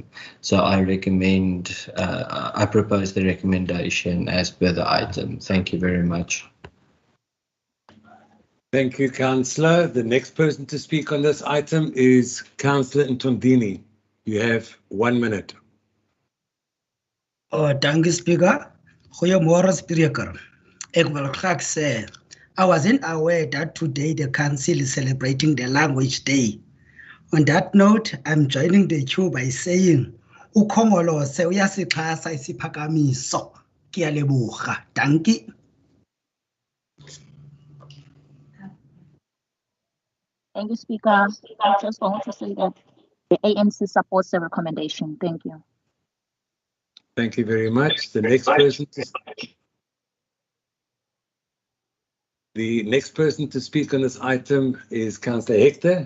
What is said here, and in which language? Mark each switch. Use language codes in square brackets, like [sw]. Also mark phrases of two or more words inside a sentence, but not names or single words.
[en] So I recommend, I propose the recommendation as per the item. Thank you very much. Thank you, Councillor. The next person to speak on this item is Councillor Ntondini. You have 1 minute. Thank you, Speaker. [af] Goeiemôre spreker. Ek wil graag sê [en] I wasn't aware that today the council is celebrating the Language Day. On that note, I'm joining the queue by saying [xh] ukhongolose uyasixhasa isiphakamiso. [tn] Ke a leboga. Dankie. [en] Thank you, Speaker. I just want to say that the ANC supports the recommendation. Thank you. Thank you very much. The next person to speak on this item is Councillor Hector.